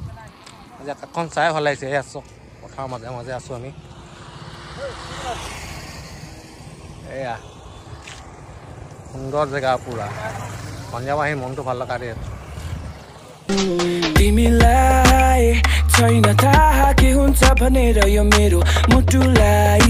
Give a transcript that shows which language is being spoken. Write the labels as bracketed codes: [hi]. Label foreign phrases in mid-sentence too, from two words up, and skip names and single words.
[as] আজি আকাশখন চাই ভাল লাগিছে। এয়া চাওক পথাৰৰ মাজে মাজে আছোঁ আমি। এয়া সুন্দৰ জেগা পুৰা, সন্ধিয়া আহি মনটো ভাল লগা দিয়ে। [ne] तिमीलाई छैन थाहा के हुन्छ भनेर यो मेरो मुटुलाई